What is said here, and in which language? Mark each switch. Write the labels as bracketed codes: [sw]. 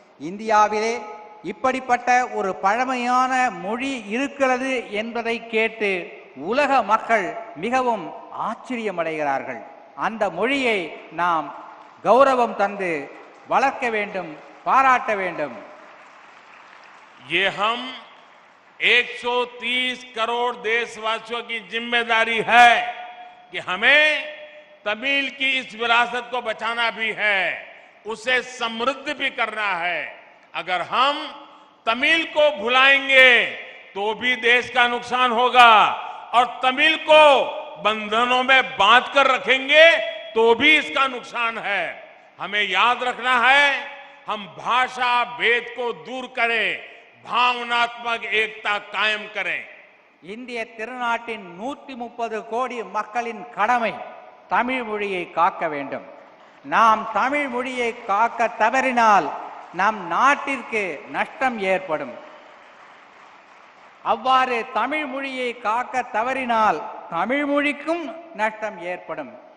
[ta] இந்தியாவிலே இப்படிப்பட்ட ஒரு பழமையான மொழி இருக்கிறது என்பதை கேட்டு உலக மக்கள் மிகவும் ஆச்சரியமடைகிறார்கள். அந்த மொழியை நாம் கௌரவம் தந்து வளர்க்க வேண்டும், பாராட்ட வேண்டும். [hi] ये हम 130 करोड़ देशवासियों की जिम्मेदारी है कि हमें तमिल की इस विरासत को बचाना भी है, उसे समृद्ध भी करना है। अगर हम तमिल को भुलाएंगे तो भी देश का नुकसान होगा, और तमिल को बंधनों में बांध कर रखेंगे तो भी इसका नुकसान है। हमें याद रखना है, हम भाषा भेद को दूर करें, भावनात्मक एकता कायम करें। [ta] இந்திய திருநாட்டின் 130 கோடி மக்களின் கடமை தமிழ் மொழியை காக்க வேண்டும். நாம் தமிழ் மொழியை காக்க தவறினால் நம் நாட்டிற்கு நஷ்டம் ஏற்படும். அவ்வாறு தமிழ் மொழியை காக்க தவறினால் தமிழ் மொழிக்கும் நஷ்டம் ஏற்படும்.